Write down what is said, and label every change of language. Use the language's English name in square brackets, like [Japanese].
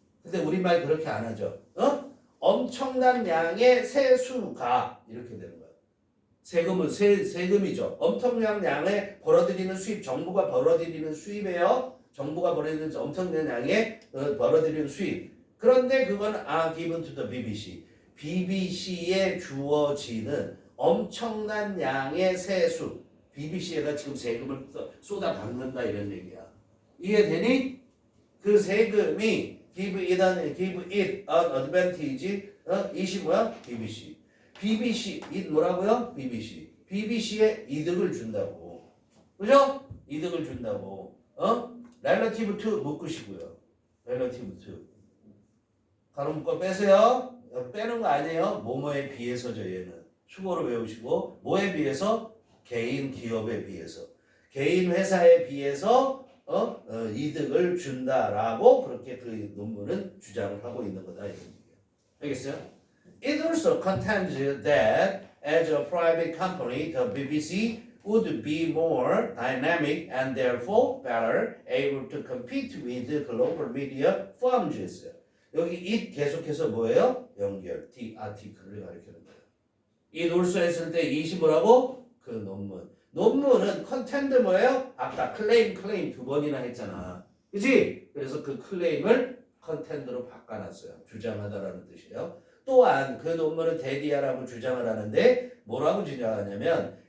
[Korean] 근데 우리말 그렇게 안 하죠. 엄청난 양의 세수가 이렇게 되는 거예요. 세금은 세금이죠. 엄청난 양의 벌어들이는 수입, 정부가 벌어들이는 수입이에요. 정부가 벌어들이는 엄청난 양의 벌어들이는 수입. 그런데 그건 [English] given to the BBC. [Korean] BBC에 주어지는 엄청난 양의 세수. BBC에다 지금 세금을 쏟아박는다 이런 얘기야. 이해되니? 그 세금이 [English] give it an advantage [Korean] 이시 뭐야? BBC. BBC 이 뭐라고요? BBC. BBC에 이득을 준다고. 그죠? 이득을 준다고. [English] relative to [Korean] 묶으시고요. [English] relative to. [Korean] 가로 묶어 빼세요. 빼는 거 아니에요. 뭐뭐에 비해서죠 얘는. 수고로 외우시고 뭐에 비해서? 개인 기업에 비해서. 개인 회사에 비해서 이득을 준다라고 그렇게 그 논문은 주장을 하고 있는 거다. 알겠어요? [English] It also contends that as a private company, the BBC would be more dynamic and therefore better able to compete with the global media firms. [Korean] 여기 it 계속해서 뭐예요? 연결, [English] the article [Korean] 을 가리키는 거예요. [English] it also [Korean] 했을 때 it이 뭐라고? 그 논문은 컨텐트 뭐예요? 아까 클레임 두 번이나 했잖아. 그치? 그래서 그 클레임을 컨텐트로 바꿔놨어요. 주장하다라는 뜻이에요. 또한 그 논문은 대디아라고 주장을 하는데 뭐라고 주장하냐면